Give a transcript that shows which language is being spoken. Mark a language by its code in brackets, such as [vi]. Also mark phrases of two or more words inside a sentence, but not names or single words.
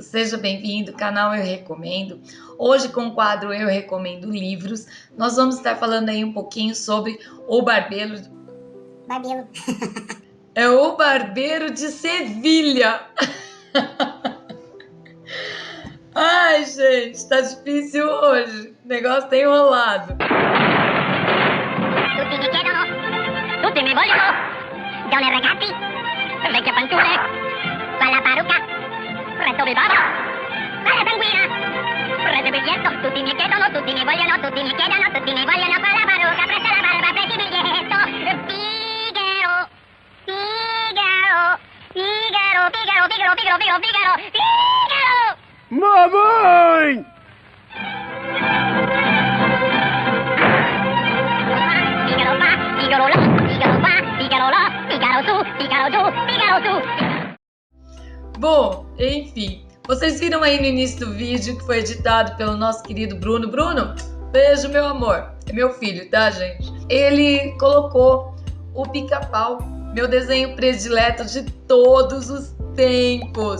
[pt] Seja bem-vindo, canal Eu Recomendo. Hoje, com o quadro Eu Recomendo Livros, nós vamos estar falando aí um pouquinho sobre O Barbeiro. É O Barbeiro de Sevilha. Ai, gente, tá difícil hoje. O negócio tá enrolado. [it] Tutti mi chiedono, tutti mi vogliono. Donne e ragazzi, vecchie fanciulle, quella parrucca, presto vi vado, quella sanguina, prende biglietto, tutti mi chiedono, tutti mi vogliono, tutti mi chiedono, tutti mi vogliono, quella parrucca, presta la barba, prendi biglietto, Figaro, Figaro, Figaro, Figaro, Figaro, Figaro, Figaro, Figaro, Figaro! [pt] Mamãe! [it] Figaro fa, Figaro là, Figaro qua, Figaro là, Figaro su, Figaro giù, Figaro su. [pt] Bom, enfim, vocês viram aí no início do vídeo que foi editado pelo nosso querido Bruno. Bruno, beijo, meu amor. É meu filho, tá, gente? Ele colocou o Pica-Pau, meu desenho predileto de todos os tempos.